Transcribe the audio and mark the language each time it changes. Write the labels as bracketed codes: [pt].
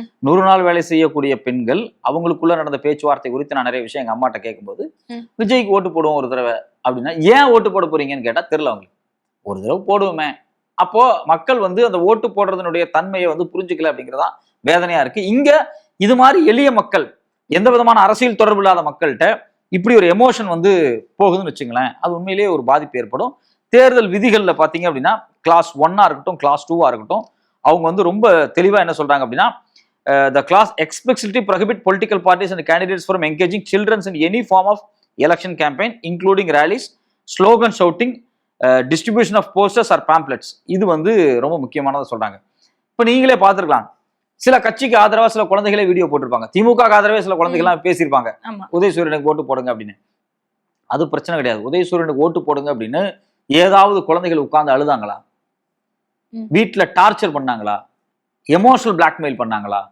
[ta] 100 நாள் வேலை செய்யக்கூடிய பெண்கள் அவங்களுக்குள்ள நடந்த பேச்சுவார்த்தை குறித்து நான் நிறைய விஷயம் எங்க அம்மாட்ட கேட்கும்போது, விஜய்க்கு ஓட்டு போடுவோம் ஒரு தடவை அப்படின்னா, ஏன் ஓட்டு போட போறீங்கன்னு கேட்டா தெரியல அவங்களுக்கு. ஒரு தடவை போடுவோமே. அப்போ மக்கள் வந்து அந்த ஓட்டு போடுறதனுடைய தன்மையை வந்து புரிஞ்சுக்கல அப்படிங்கிறதான் வேதனையா இருக்கு. இங்க இது மாதிரி எளிய மக்கள், எந்த விதமான அரசியல் தொடர்பு இல்லாத மக்கள்கிட்ட இப்படி ஒரு எமோஷன் வந்து போகுதுன்னு வச்சுங்களேன், அது உண்மையிலேயே ஒரு பாதிப்பு ஏற்படும். தேர்தல் விதிகள்ல பாத்தீங்க அப்படின்னா கிளாஸ் 1 இருக்கட்டும், கிளாஸ் 2 இருக்கட்டும், அவங்க வந்து ரொம்ப தெளிவா என்ன சொல்றாங்க அப்படின்னா, [en] the class explicitly prohibit political parties and candidates from engaging children in any form of election campaign, including rallies, slogan shouting, distribution of posters or pamphlets. [ta] இது வந்து ரொம்ப முக்கியமானதை சொல்றாங்க. இப்ப நீங்களே பார்த்துருக்கலாம், சில கட்சிக்கு ஆதரவா சில குழந்தைகளே வீடியோ போட்டிருப்பாங்க, திமுக ஆதரவே சில குழந்தைகள்லாம் பேசியிருப்பாங்க, உதயசூரியனுக்கு ஓட்டு போடுங்க அப்படின்னு. அது பிரச்சனை கிடையாது. உதயசூரியனுக்கு ஓட்டு போடுங்க அப்படின்னு ஏதாவது குழந்தைகள் உட்கார்ந்து அழுதாங்களா, வீட்டுல டார்ச்சர் பண்ணாங்களா, எமோஷனல் பிளாக்மெயில் பண்ணாங்களா?